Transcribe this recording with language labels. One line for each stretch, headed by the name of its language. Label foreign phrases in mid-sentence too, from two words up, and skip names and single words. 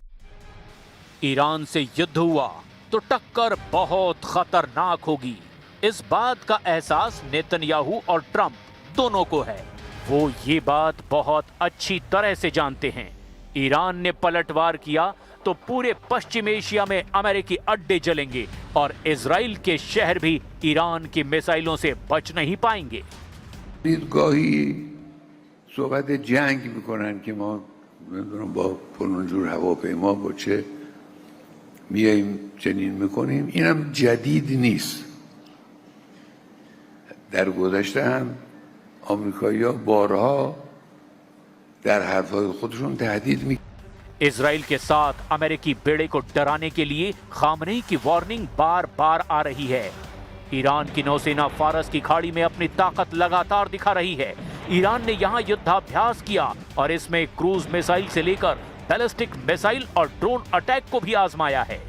Hindi: ईरान से युद्ध हुआ तो टक्कर बहुत खतरनाक होगी, इस बात का एहसास नेतन्याहू और ट्रंप दोनों को है। वो ये बात बहुत अच्छी तरह से जानते हैं। ईरान ने पलटवार किया तो पूरे पश्चिम एशिया में अमेरिकी अड्डे जलेंगे और इजराइल के शहर भी ईरान की मिसाइलों से बच नहीं पाएंगे।
Persian: گاهی صحبت جنگ میکنن که ما نمیدونم با فلان جور هواپیما با چه میاییم چنین میکنیم. اینم جدید نیست. در گذشته هم آمریکایی‌ها بارها در حرفهای خودشون تهدید میکنن.
Hindi: इजराइल के साथ अमेरिकी बेड़े को डराने के लिए खामनेई की वार्निंग बार बार आ रही है। ईरान की नौसेना फारस की खाड़ी में अपनी ताकत लगातार दिखा रही है। ईरान ने यहां युद्धाभ्यास किया और इसमें क्रूज मिसाइल से लेकर बैलिस्टिक मिसाइल और ड्रोन अटैक को भी आजमाया है।